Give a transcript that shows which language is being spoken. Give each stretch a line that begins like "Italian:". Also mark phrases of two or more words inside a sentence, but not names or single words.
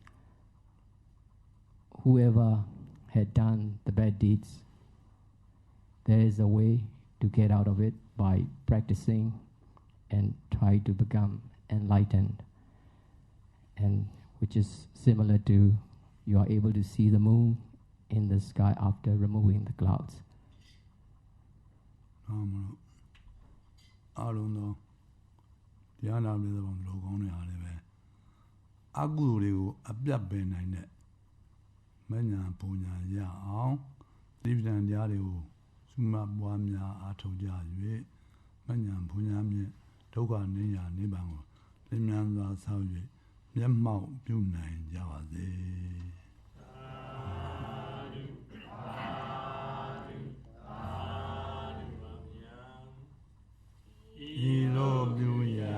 English: whoever had done the bad deeds, there is a way to get out of it by practicing and try to become enlightened, and which is similar to you are able to see the moon in the sky after removing the clouds.
Burmese: အားလုံးသောတရားနာပြည်သောလူကောင်းတွေအားလည်းပဲအကုသိုလ်တွေကိုအပြတ်ပယ်နိုင်တဲ့မညာပူညာရ အောင်သီပ္ပံတရားတွေကိုစုမပွားများအားထုတ်ကြ၍မညာပူညာမြင့်ဒုက္ခနိညာနိဗ္ဗာန်ကိုလင်းမြန်စွာဆောက်၍မျက်မှောက်ပြုနိုင်ကြပါစေဤလိုပြုရာ